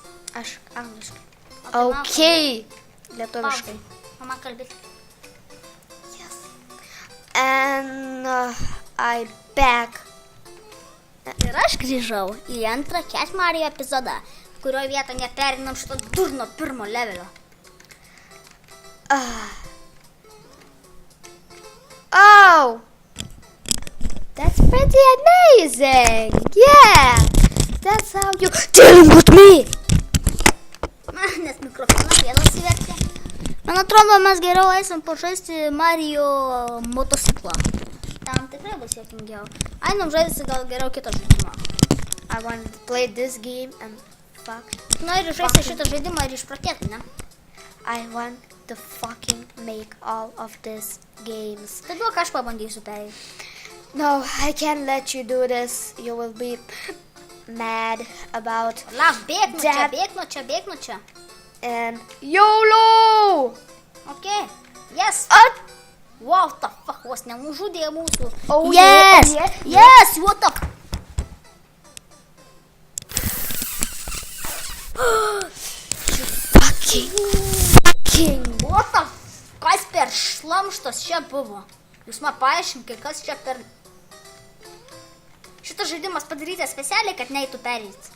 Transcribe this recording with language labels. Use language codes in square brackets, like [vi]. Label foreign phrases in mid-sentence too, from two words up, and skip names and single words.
[lt] Aš angliškai. [en] Okay. [lt] Lietuviškai. Mama kalbėti. [en] Yes. And I back. [lt] Ir aš grįžau į antrą Cat Mario epizodą, kurio vietą neperinam šito durno pirmo levelio. [en] Oh! That's pretty amazing! Yeah! That's how you dealing with me! [lt] Nes mikrofonas vėl atsivertė. Man atrodo, mes geriau eisim pažaisti Mario motociklą. Tam tikrai bus juokingiau. Einam žaisti gal geriau kitą žaidimą. [en] I want to play this game and fuck. [lt] Nori žaisti šitą žaidimą ir išpratėti, ne? [en] I want to fucking make all of these games. [lt] Tai duok aš pabandysiu tai. [en] No, I can't let you do this. You will be mad about [lt] Lauk, bėg nuo čia, [en] that. [lt] bėg nuo čia. [en] And YOLO! Okay, yes. What the fuck, [lt] vos nenužudė mūsų. [en] Oh, yes, yeah. yes, what the Fucking. What the [lt] kas per šlamštas čia buvo? Jūs man paaiškinkite, kas čia per... Šitas žaidimas padarytas specialiai, kad neįtų perėti.